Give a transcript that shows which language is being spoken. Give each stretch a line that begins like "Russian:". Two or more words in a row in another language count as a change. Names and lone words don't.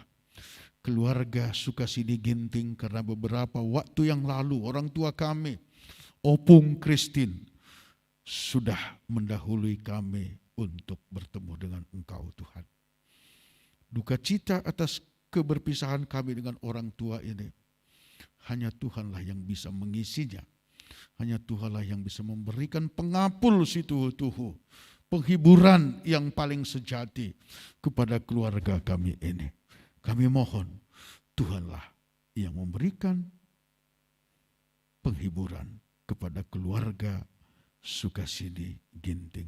Indonesian: Keluarga Sukasidi Ginting, karena beberapa waktu yang lalu orang tua kami, Opung Christine, sudah mendahului kami untuk bertemu dengan Engkau Tuhan. Duka cita atas keberpisahan kami dengan orang tua ini, hanya Tuhanlah yang bisa mengisinya. Hanya Tuhanlah yang bisa memberikan
Batak Karo: pengapul si tuhu-tuhu,
Indonesian: penghiburan yang paling sejati kepada keluarga kami ini. Kami mohon Tuhanlah yang memberikan penghiburan kepada keluarga Sukasidi Ginting.